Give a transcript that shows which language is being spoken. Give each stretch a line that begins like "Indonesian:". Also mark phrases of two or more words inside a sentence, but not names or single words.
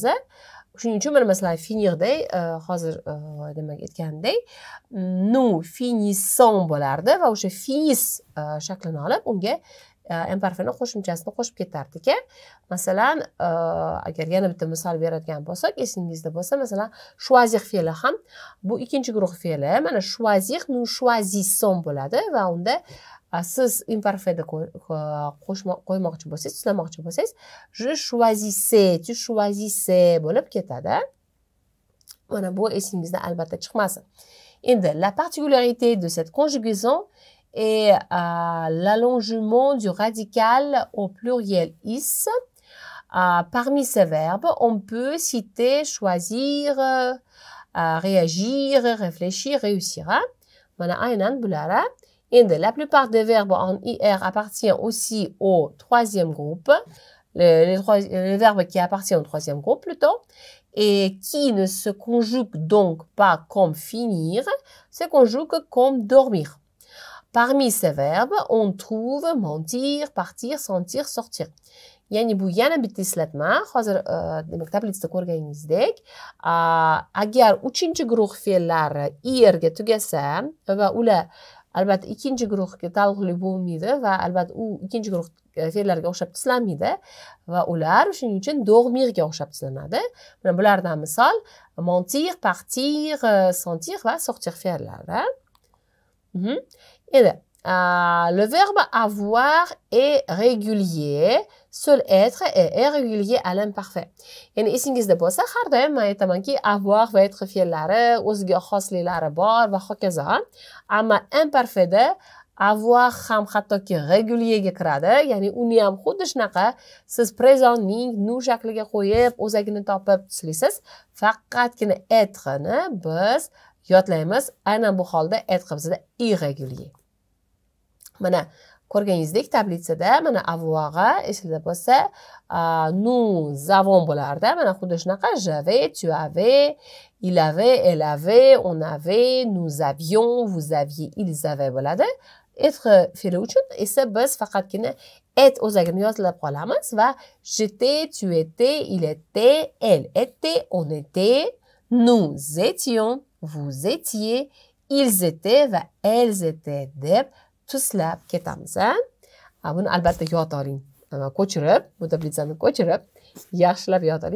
Uzbek: Shuning uchun mana masalan finirda hozir demak aytgandek
French: nous finissons
Uzbek: bo'lardi va o'sha finis shaklini olib unga imparfani qo'shimchasini qo'shib ketardik. Masalan, agar yana bitta misol beradigan bo'lsak, esingizda bo'lsa, masalan, choisir fe'li ham bu ikkinchi guruh fe'li. Mana choisir,
French: nous choisissons
Uzbek: bo'ladi va unda siz imparfada qo'ymoqchi bo'lsangiz, tuzlamoqchi bo'lsangiz,
French: je choisissais, tu choisissais
Uzbek: bo'lib ketadi. Mana bu esingizda albatta chiqmasin.
French: Endi la particularité de cette conjugaison est l'allongement du radical au pluriel is. Parmi ces verbes, on peut citer choisir, réagir, réfléchir, réussir.
Uzbek: Mana aynan bular.
French: Et la plupart des verbes en IR appartiennent aussi au troisième groupe, les verbes qui appartiennent au troisième groupe plutôt, et qui ne se conjuguent donc pas comme finir, se conjuguent comme dormir. Parmi ces verbes, on trouve mentir, partir, sentir, sortir.
Uzbek: Yani bu yana bitta eslatma. Hozir demak tablitsada ko'rganingizdek, agar 3-guruh fe'llari IR ga tugasa va ular albatta ikkinchi guruhga taalluqli bo'lmaydi va albatta u ikkinchi guruh fe'llarga o'xshab tuzlanmaydi va ular shuning uchun dormirga o'xshab tuzlanadi. Mana bulardan misol
French: mentir, partir, sentir
Uzbek: va sortir fe'llari.
French: Endi le verbe avoir est régulier, seul être est irrégulier à l'imparfait.
Uzbek: Yani esingizda bo'lsa, har doim men aytamanki, avoir va être fe'llari o'ziga xosliklari bor va hokazo. Ammo imparfaitda avoir ham hattoki regulierga kiradi. Ya'ni uni ham xuddi shunaqa siz présentning nous shakliga qo'yib, o'zagini topib tuzlaysiz. Faqatgina être-ni biz yodlaymiz. Aynan bu holda être bizda irrégulier. Mana ko'rganingizdek tablitsada mana avoir esingizda bo'lsa,
French: nous avons bo'lardi.
Uzbek: Mana xuddi shunaqa
French: j'avais, tu avais, il avait, elle avait, on avait, nous avions, vous aviez, ils avaient
Uzbek: bo'ladi. Être fe'li uchun esa biz faqatgina et o'zagini yozlab qolamiz va
French: j'étais, tu étais, il était, elle était, on était, nous étions, vous étiez, ils étaient
Uzbek: va
French: elles étaient
Uzbek: deb tuzlab ketamiz. Buni albatta yod oling. Ko'chirib, bu tablitsani ko'chirib, yaxshilab yod oling.